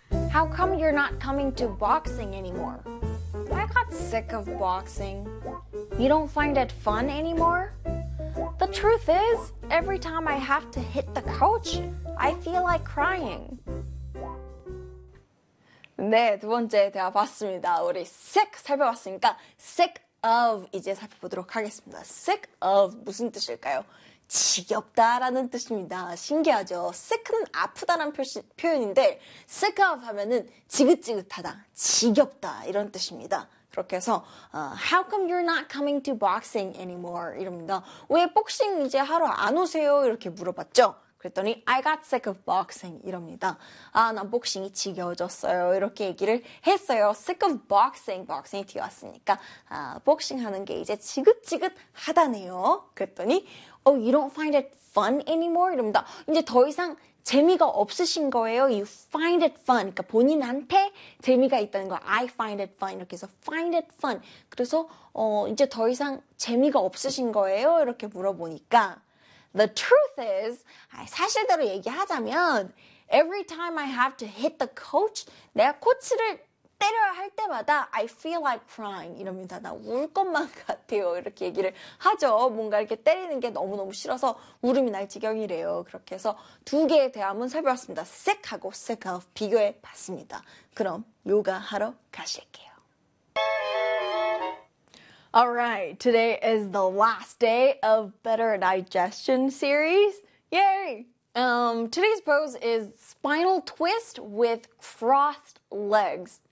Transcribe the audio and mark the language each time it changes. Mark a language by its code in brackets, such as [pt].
[en] How come you're not coming to boxing anymore? I got sick of boxing. You don't find it fun anymore? The truth is, every time I have to hit the coach, I feel like crying. [ko] 네, 두 번째 대화 봤습니다. 우리 sick 살펴봤으니까 sick of 이제 살펴보도록 하겠습니다. sick of 무슨 뜻일까요? 지겹다라는 뜻입니다. 신기하죠? sick는 아프다라는 표현인데 sick of 하면은 지긋지긋하다, 지겹다 이런 뜻입니다. 그렇게 해서 [en] How come you're not coming to boxing anymore? [ko] 이럽니다. 왜 복싱 이제 하러 안 오세요? 이렇게 물어봤죠? 그랬더니 [en] I got sick of boxing [ko] 이럽니다. 아, 나 복싱이 지겨워졌어요. 이렇게 얘기를 했어요. sick of boxing. boxing이 뛰어왔으니까 복싱하는 게 이제 지긋지긋하다네요. 그랬더니 [en] Oh, you don't find it fun anymore? [ko] 이럽니다. 이제 더 이상 재미가 없으신 거예요. [en] You find it fun. [ko] 그러니까 본인한테 재미가 있다는 거. [en] I find it fun. [ko] 이렇게 해서 [en] find it fun. [ko] 그래서 이제 더 이상 재미가 없으신 거예요. 이렇게 물어보니까 [en] The truth is, [ko] 사실대로 얘기하자면 [en] every time I have to hit the coach, [ko] 내가 코치를 때려야 할 때마다 [en] I feel like crying [ko] 이럽니다. 나 울 것만 같아요. 이렇게 얘기를 하죠. 뭔가 이렇게 때리는 게 너무너무 싫어서 울음이 날 지경이래요. 그렇게 해서 두 개의 대화문 살펴봤습니다. sick하고 sick of 비교해 봤습니다. 그럼 요가 하러 가실게요. [en] Alright, today is the last day of Better Digestion series. Yay! Today's pose is spinal twist with crossed legs.